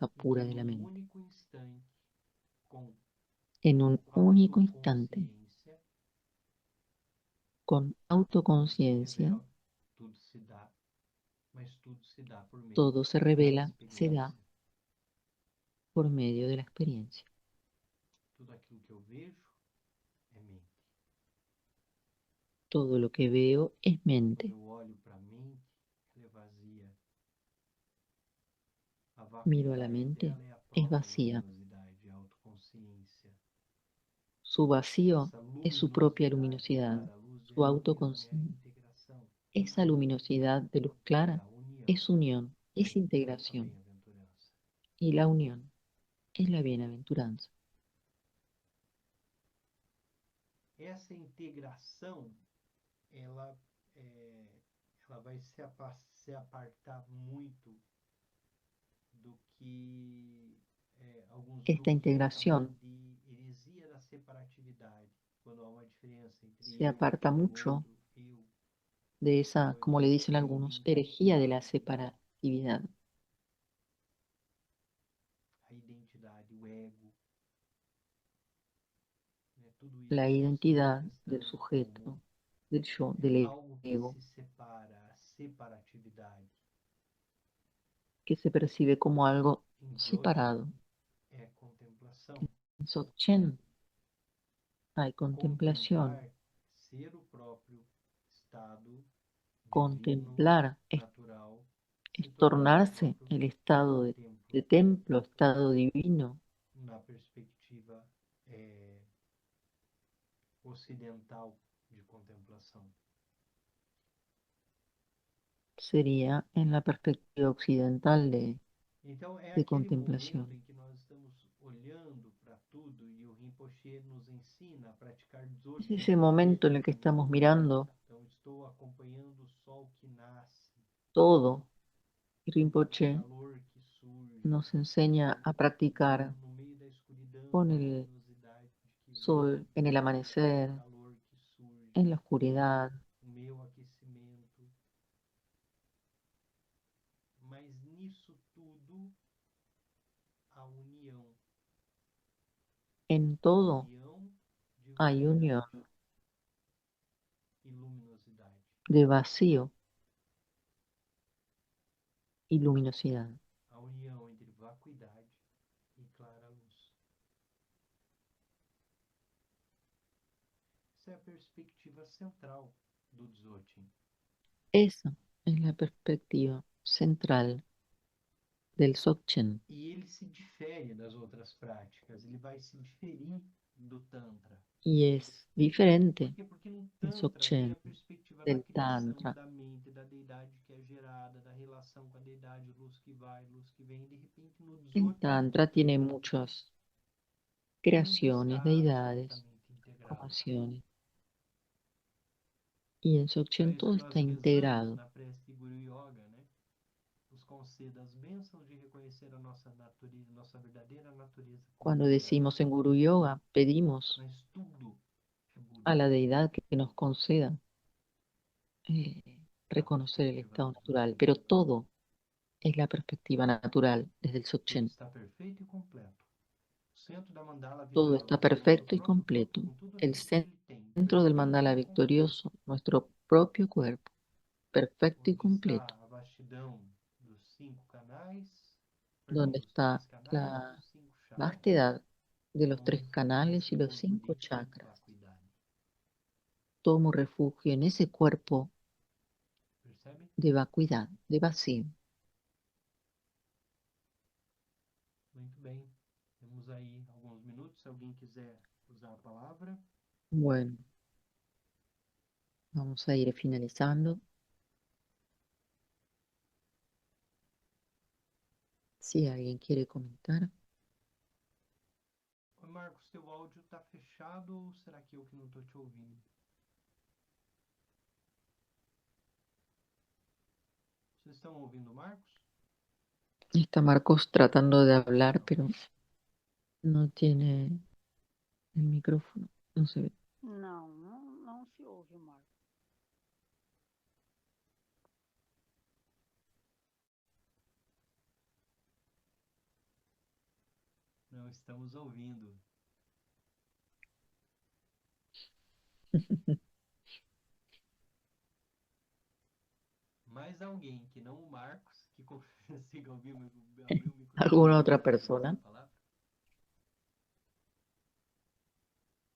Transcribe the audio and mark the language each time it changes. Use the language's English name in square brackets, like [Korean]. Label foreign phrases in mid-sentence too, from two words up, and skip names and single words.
[Portuguese] Em pura que [Spanish] de la [Portuguese] num mente. único instante, com [Spanish] En un único instante, [Portuguese] autoconsciência, [Spanish] con se autoconciencia, [Portuguese] revela, tudo se dá, mas tudo se dá por meio [Spanish] todo se da revela, se [Portuguese] experiência. [Spanish] da por medio de la experiencia. [Portuguese] Tudo aquilo que eu vejo é mente. [Spanish] Todo lo que veo es [Portuguese] Quando [Spanish] mente. [Portuguese] eu olho para a mente, ela é vazia. A [Spanish] Miro a la [Portuguese] vacuidade [Spanish] mente, [Portuguese] dela é a [Spanish] es [Portuguese] própria [Spanish] vacía. [Portuguese] luminosidade, a autoconsciência. [Spanish] Su vacío [Portuguese] Essa [Spanish] es su propia [Portuguese] luminosidade [Spanish] luminosidad, [Portuguese] clara luz [Spanish] su [Portuguese] é a união, é a [Spanish] autoconciencia. [Portuguese] integração, [Spanish] Esa luminosidad de luz [Portuguese] é [Spanish] clara [Portuguese] a união, [Spanish] es unión, es [Portuguese] a [Spanish] integración. [Portuguese] bem-aventurança. [Spanish] Y la unión es la bienaventuranza. [Portuguese] Essa integração, ela, ela vai se apartar muito do que alguns [Spanish] Esta [Portuguese] grupos vão chamar [Spanish] integración [Portuguese] de heresia da separatividade, quando há uma diferença entre [Spanish] se [Portuguese] eu [Spanish] aparta [Portuguese] e o [Spanish] mucho [Portuguese] outro, eu, [Spanish] de esa, como le dicen [Portuguese] a [Spanish] algunos, herejía de la [Portuguese] identidade, [Spanish] separatividad, [Portuguese] a identidade, o ego, né? Tudo [Spanish] la [Portuguese] isso se [Spanish] identidad del [Portuguese] manifestando [Spanish] sujeto, [Portuguese] como [Spanish] del yo, del [Portuguese] algo que [Spanish] ego, [Portuguese] se separa, a separatividade. [Spanish] que se percibe como algo [Portuguese] Em Dzogchen [Spanish] separado. [Portuguese] é contemplação. [Spanish] En Dzogchen hay contemplación. [Portuguese] Contemplar ser o próprio estado divino, [Spanish] Contemplar [Portuguese] natural, se [Spanish] es [Portuguese] tornar o [Spanish] tornarse [Portuguese] próprio [Spanish] el estado de [Portuguese] templo [Spanish] templo, estado divino, [Portuguese] na perspectiva ocidental de contemplação. [Spanish] sería en la perspectiva occidental [Portuguese] Então é [Spanish] de [Portuguese] aquele momento [Spanish] contemplación. [Portuguese] em que nós estamos olhando para tudo e o Rinpoche nos ensina a praticar [Spanish] Es [Portuguese] Dzogchen [Spanish] ese momento en el que [Portuguese] como [Spanish] estamos mirando [Portuguese] então estou acompanhando o sol que nasce, [Spanish] todo y [Portuguese] o [Spanish] Rinpoche [Portuguese] calor que surge, [Spanish] nos enseña a practicar [Portuguese] no meio da escuridão, [Spanish] con [Portuguese] a [Spanish] el [Portuguese] luminosidade que [Spanish] sol, [Portuguese] vem, [Spanish] en el o amanecer, calor que surge, en la oscuridad, [Portuguese] o meu aquecimento. Mas nisso tudo, a [Spanish] en todo [Portuguese] união de [Spanish] hay unión [Portuguese] vacuidade e luminosidade. [Spanish] de vacío y luminosidad. [Portuguese] A união entre vacuidade e clara luz. Essa é a perspectiva central do Dzogchen. [Spanish] Esa es la perspectiva central del Dzogchen [Portuguese] E ele se difere das outras práticas, ele vai se diferir do Tantra. [Spanish] y es diferente [Portuguese] Por quê? Porque no [Spanish] el [Portuguese] Tantra tem [Spanish] Dzogchen [Portuguese] a perspectiva da [Spanish] del [Portuguese] criação, [Spanish] Tantra. [Portuguese] da mente, da deidade que é gerada, da relação com a deidade, luz que vai, luz que vem. De repente, no [Spanish] El [Portuguese] Dzogchen, [Spanish] Tantra tiene muchas [Portuguese] tudo [Spanish] creaciones, [Portuguese] está [Spanish] deidades, [Portuguese] absolutamente integrado. [Spanish] formaciones. Y en [Portuguese] Para [Spanish] Dzogchen [Portuguese] isso [Spanish] todo [Portuguese] que nós [Spanish] está [Portuguese] rezamos [Spanish] integrado. [Portuguese] na prece Guru Yoga, né? Nos conceda as bênçãos de reconhecer a nossa natureza, nossa verdadeira natureza como [Spanish] Cuando [Portuguese] deidade. [Spanish] decimos en Guru Yoga, pedimos [Portuguese] Mas tudo é Guru, [Spanish] a la deidad que nos conceda [Portuguese] na [Spanish] reconocer el [Portuguese] perspectiva [Spanish] estado [Portuguese] do [Spanish] natural, [Portuguese] Dzogchen. [Spanish] pero todo es la perspectiva natural desde el [Portuguese] Tudo [Spanish] Dzogchen. [Portuguese] está perfeito e completo. O centro da mandala [Spanish] Todo [Portuguese] vitoriosa [Spanish] está [Portuguese] é o nosso [Spanish] perfecto y [Portuguese] próprio corpo, [Spanish] completo. [Portuguese] com tudo [Spanish] El [Portuguese] aquilo que ele tem, [Spanish] centro del [Portuguese] perfeito [Spanish] mandala [Portuguese] e completo. [Spanish] victorioso, nuestro propio cuerpo, perfecto y [Portuguese] Onde está [Spanish] completo. [Portuguese] a vastidão dos 5 canais, [Spanish] Donde [Portuguese] dos 3 [Spanish] está [Portuguese] canais e [Spanish] la [Portuguese] dos 5 chakras. [Spanish] vastedad de los 3 [Portuguese] Tomo [Spanish] canales [Portuguese] nesse [Spanish] y los [Portuguese] corpo [Spanish] 5 [Portuguese] de [Spanish] chakras. [Portuguese] vacuidade. [Spanish] Tomo refugio en ese cuerpo [Portuguese] Percebe? [Spanish] de vacuidad, de vacío. [Portuguese] Muito bem. Temos aí alguns minutos. Se alguém quiser usar a palavra. [Spanish] Bueno, vamos a ir finalizando. Si alguien quiere comentar. [Portuguese] Oi, Marcos, teu áudio está fechado ou será que eu que não estou te ouvindo? Vocês estão ouvindo o Marcos? [Spanish] Está Marcos tratando de hablar, pero no tiene el micrófono. No se ve. [Portuguese] Não se ouve, Marcos. Não estamos ouvindo. Mais alguém que não o Marcos, que consiga abrir o microfone. [Spanish] ¿Alguna otra [Portuguese] e usar [Spanish] persona? [Portuguese] a palavra?